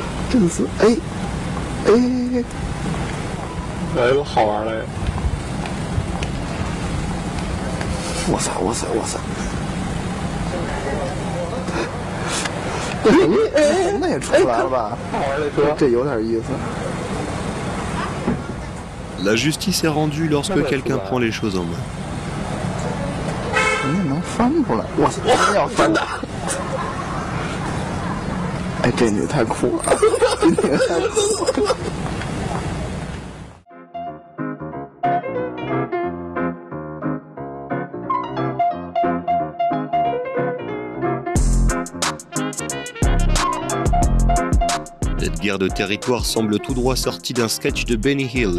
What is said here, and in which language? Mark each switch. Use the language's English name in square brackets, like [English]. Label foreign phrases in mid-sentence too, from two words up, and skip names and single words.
[Chinese] 真是哎哎，来了，好玩了！哇塞哇塞哇塞！哎，那也出来了吧？这有点意思。 [French] La justice est rendue lorsque quelqu'un prend les choses en main. [Chinese] 人家能翻出来，哇塞，真要翻的！哎，这女太酷了，这女太酷了。 [French] Cette guerre de territoire semble tout droit sortie d'un sketch de Benny Hill.